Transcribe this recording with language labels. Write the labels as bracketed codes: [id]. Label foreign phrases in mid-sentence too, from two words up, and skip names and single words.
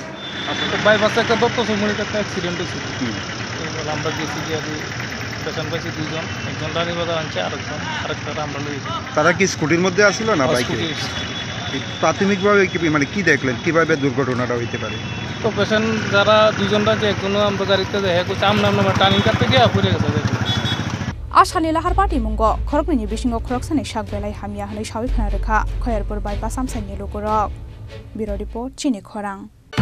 [bn] বাইপাসে একটা দত্ত চৌমুনিতে একটা অ্যাক্সিডেন্ট হয়েছে আমরা গেছি গিয়ে পেশেন্ট পাইছি দুইজন একজন রানী বাজার আনছে আরেকটা আমরা লইছি তারা কি স্কুটির মধ্যে আসছিল না বাইকে প্রাথমিকভাবে মানে কি দেখলেন কিভাবে দুর্ঘটনাটা হইতে পারে তো পেশেন্ট যারা দুইজনরা যে একজনও আমরা গাড়িতে দেখে করছে আমরা টার্নিং কাটতে গিয়ে পড়ে গেছে [trp] Ashali lahar party mungo khorokni bisingo khoroksani shak belai hamia hanai shawi khana rekha Khoyarpur bypass amsani lokorok [en] Bureau report [trp] Chini Khorang